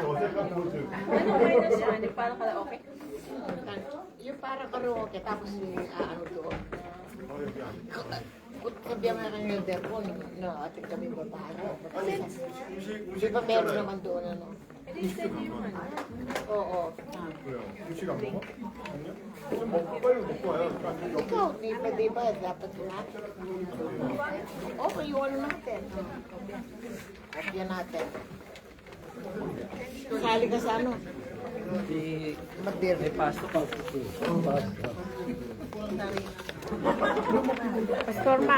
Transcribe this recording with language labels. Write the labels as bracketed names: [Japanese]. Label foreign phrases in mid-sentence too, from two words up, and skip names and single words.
[Filipino] Ano minus yan? Para karaoke? Yung para karaoke, tapos ano doon. Kung sabihan mo na ng Eldercon, ating kami babae. Di ba meron naman doon ano? Oo. [Korean] 그래요. 음식 안 먹어? 좀 먹고 빨리 먹고 와요. [Filipino] Ikaw, di ba dapat na? Okay, yung ano natin. Kopya natin. Sali ka sa ano? May pasok ako. Pastor Max.